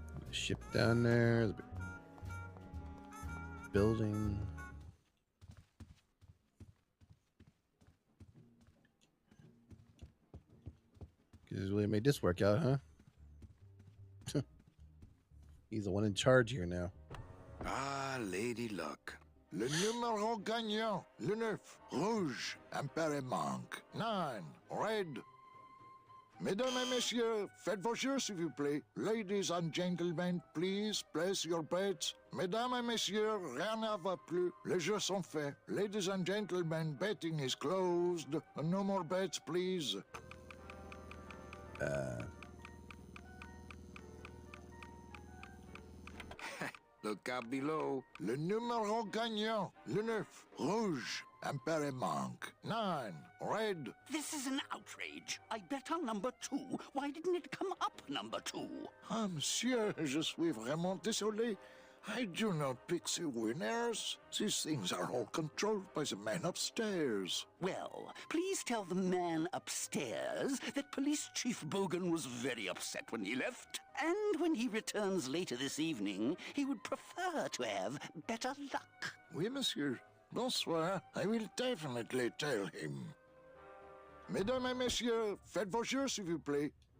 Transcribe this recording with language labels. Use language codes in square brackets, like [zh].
[en] Ship down there. The building. Because really made this work out, huh? He's the one in charge here now. Ah, Lady Luck. [fr] Le numéro gagnant, le 9, rouge, impéré manque, 9, [en] red. [fr] Mesdames et messieurs, faites vos jeux, s'il vous plaît. [en] Ladies and gentlemen, please place your bets. [fr] Mesdames et messieurs, rien ne va plus. Les jeux sont faits. [en] Ladies and gentlemen, betting is closed. No more bets, please. Look out below. [fr] Le numéro gagnant, le 9, rouge, impéré manque, 9, [en] red. This is an outrage. I bet on number 2. Why didn't it come up number 2? [fr] Ah, monsieur, je suis vraiment désolé. [en] I do not pick the winners. These things are all controlled by the man upstairs. Well, please tell the man upstairs that Police Chief Bogan was very upset when he left. And when he returns later this evening, he would prefer to have better luck. [fr] Oui, monsieur. Bonsoir. [en] I will definitely tell him. [fr] Mesdames et messieurs, faites vos jeux, s'il vous plaît.